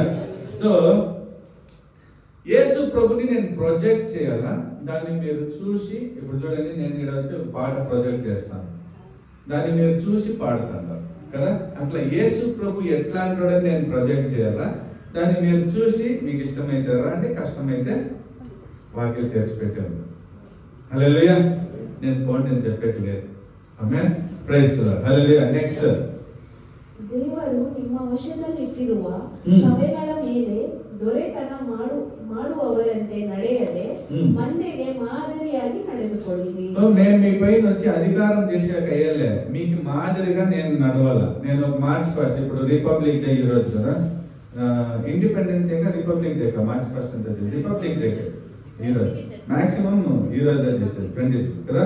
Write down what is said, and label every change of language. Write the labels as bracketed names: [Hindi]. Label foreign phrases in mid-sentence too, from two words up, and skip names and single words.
[Telugu] సో యేసు ప్రభుని నేను ప్రొజెక్ట్ చేయాలా, దాన్ని మీరు చూసి, ఇప్పుడు చూడండి నేను ఇక్కడ వచ్చి ఒక పాట ప్రొజెక్ట్ చేస్తాను, దాన్ని మీరు చూసి పాడుతాను కదా. అట్లా యేసు ప్రభు ఎట్లా అంటాడని నేను ప్రొజెక్ట్ చేయాలా, దాన్ని మీరు చూసి మీకు ఇష్టమైతే రండి, కష్టమైతే వాక్యం తెరిచిపెట్టాను. హల్లెలూయా. నేను చెప్పట్లేదు. [Kannada] ಆಮೆನ್. [English] praise the Lord. hallelujah. next, [Kannada] ದೇವರು ನಿಮ್ಮ ವಶದಲ್ಲಿಟ್ಟಿರುವ ಸಭೆಗಳ ಮೇಲೆ ದೊರೆತನ ಮಾಡುವವರಂತೆ ನಡೆಯದೆ ಮಂದೆಗೆ ಮಾದರಿಯಾಗಿ ನಡೆದುಕೊಳ್ಳಿರಿ. [Telugu] నేను మీ పైన వచ్చి అధికారం చేశాక అయ్యలే, మీకు మాదిరిగా నేను నడవాలా. నేను ఒక [English] March first, [Telugu] ఇప్పుడు రిపబ్లిక్ డే ఈ రోజు కదా, ఇండిపెండెన్స్ డే కా రిపబ్లిక్ డే కా, [English] March first [Telugu] అంటే రిపబ్లిక్ డే ఈ రోజు, మాక్సిమం ఈ రోజు చేసేది 26 కదా.